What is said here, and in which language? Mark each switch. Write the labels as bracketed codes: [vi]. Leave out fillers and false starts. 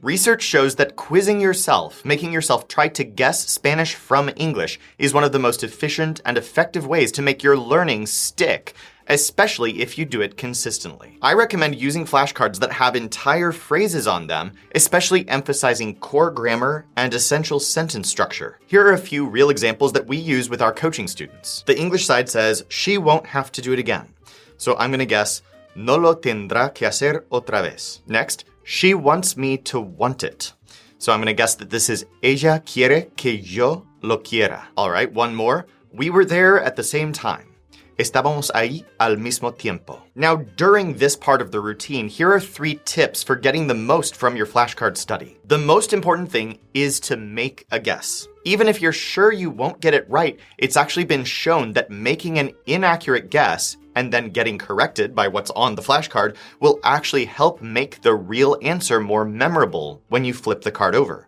[en] Research shows that quizzing yourself, making yourself try to guess Spanish from English, is one of the most efficient and effective ways to make your learning stick, especially if you do it consistently. I recommend using flashcards that have entire phrases on them, especially emphasizing core grammar and essential sentence structure. Here are a few real examples that we use with our coaching students. The English side says, "She won't have to do it again." So I'm going to guess, [es] "No lo tendrá que hacer otra vez." [en] Next, "She wants me to want it." So I'm going to guess that this is [es] "Ella quiere que yo lo quiera." [en] All right, one more. "We were there at the same time." [es] Estábamos ahí al mismo tiempo. [en] Now, during this part of the routine, here are 3 tips for getting the most from your flashcard study. The most important thing is to make a guess. Even if you're sure you won't get it right, it's actually been shown that making an inaccurate guess and then getting corrected by what's on the flashcard will actually help make the real answer more memorable when you flip the card over.